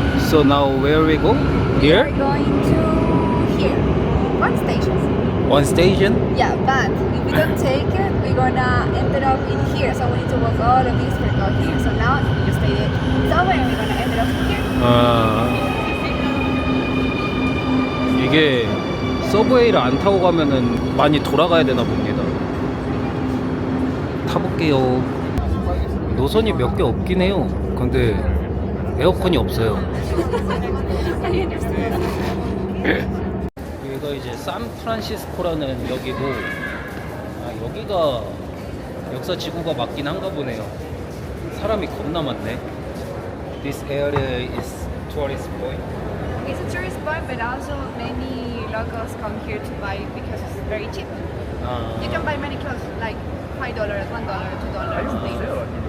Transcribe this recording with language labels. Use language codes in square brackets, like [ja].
[en] So now where we go? We're Here? going to here. One station. One station? Yeah, but if we don't take it, we're gonna end up in here. So we need to walk all of this for go here. So now we just stay there. Somewhere and we're gonna end up here. [ko] 아, 이게 서브웨이를 안 타고 가면은 많이 돌아가야 되나 봅니다. 타볼게요. 노선이 몇 개 없긴 해요. 근데 에어컨이 없어요. [en] I understand. [ko] 여기가 이제 샌프란시스코라는 역이고, 아, 여기가 역사 지구가 맞긴 한가 보네요. 사람이 겁나 많네. [en] This area is tourist point. It's a tourist spot, but also many locals come here to buy because it's very cheap. 아, You can buy many clothes, like $5, $1, $2.